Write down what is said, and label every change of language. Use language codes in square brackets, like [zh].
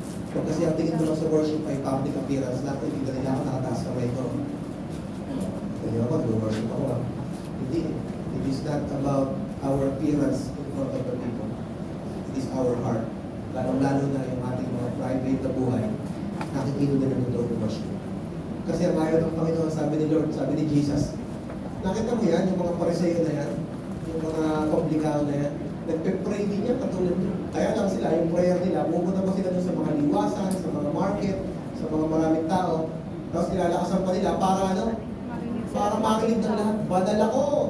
[tl] Kung kasi ang tingin mo lang sa worship ay public appearance, lahat hindi ka nila ako nakataas kamay ko. Kaya naman, worship ako. Hindi. [en] It is not about our appearance in front of the people. It is our heart. [tl] Lalo na yung ating mga private na buhay, nakikita din ang totoong worship. Kasi ang ayaw ng Panginoon, sabi ni Lord, sabi ni Jesus, nakita mo yan, yung mga pariseyo na yan, yung mga komplikado na yan, nagpe-pray din yan katulad nyo. Kaya lang sila, yung prayer nila, pumunta pa sila dun sa mga liwasan, sa mga market, sa mga maraming tao, tapos nilalakasan pa nila para ano? Para makinig ng lahat. Banal ako.